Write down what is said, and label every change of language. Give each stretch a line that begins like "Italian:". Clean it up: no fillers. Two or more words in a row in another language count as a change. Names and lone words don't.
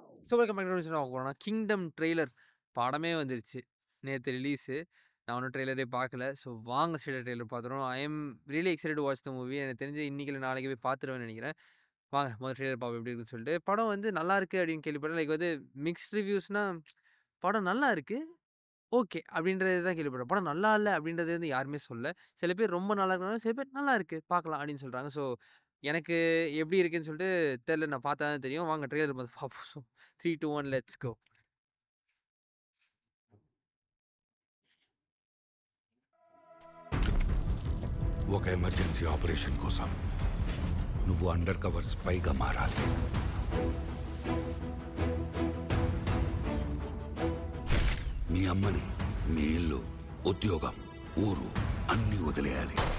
Tamil: ஸோ
English: welcome back to
Tamil: போனா கிங்டம் ட்ரெய்லர் படமே வந்துருச்சு. நேத்து ரிலீஸு. நான் இன்னும் ட்ரெய்லரே பார்க்கல. ஸோ வாங்க ஸ்ட்ரெய்ட்டா ட்ரெய்லர் பார்த்துருவோம்.
English: I am really excited to watch the movie.
Tamil: எனக்கு தெரிஞ்சு இன்னைக்கு இல்ல நாளைக்கு போய் பார்த்துருவேன்னு நெனைக்கிறேன். வாங்க முதல்ல ட்ரெய்லர் பார்ப்போம் எப்படி இருக்குன்னு சொல்லிட்டு. படம் வந்து நல்லாயிருக்கு அப்படின்னு கேள்விப்பட்டேன். லைக் வந்து
English: mixed reviews-na
Tamil: படம் நல்லா இருக்கு. ஓகே. அப்படின்றது தான் கேள்விப்பட்டேன். படம் நல்லா இல்ல அப்படின்றது வந்து யாருமே சொல்லல. சில பேர் ரொம்ப நல்லா இருக்குனாங்க, சில பேர் நல்லா இருக்கு பார்க்கலாம் அப்படின்னு சொல்றாங்க. ஸோ எனக்கு எப்படி இருக்குன்னு சொல்லிட்டு தெரியல. நான் பார்த்தா தான் தெரியும். வாங்க ட்ரெய்லர் பார்த்து பார்ப்போம். ஸோ 3, 2, 1
English: let's go.
Telugu: ఒక
English: emergency operation
Telugu: కోసం నువ్వు
English: undercover spy-ga
Telugu: మారాలి. మీ అమ్మని, మీ ఇల్లు, ఉద్యోగం, ఊరు అన్నీ వదిలేయాలి.